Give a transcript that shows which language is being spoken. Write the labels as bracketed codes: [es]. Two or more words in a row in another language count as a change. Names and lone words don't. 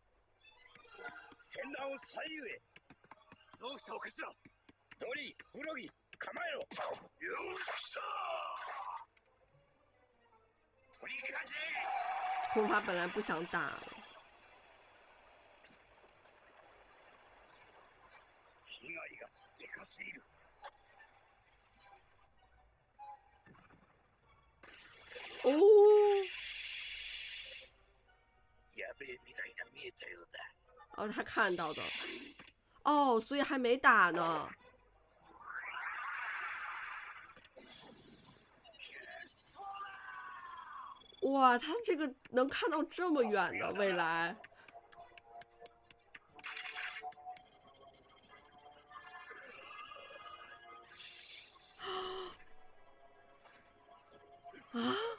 [ja] 船団を左右へ。どうしたお頭？ドリー、フロギ、構えろ。よっしゃー。取り返せ。 [zh] 恐怕本来不想打了。 [ja] 被害がでかすぎる。哦。やべえ未来が見えたようだ。 [zh] 哦，他看到的。哦，所以还没打呢。哇，他这个能看到这么远的未来。啊！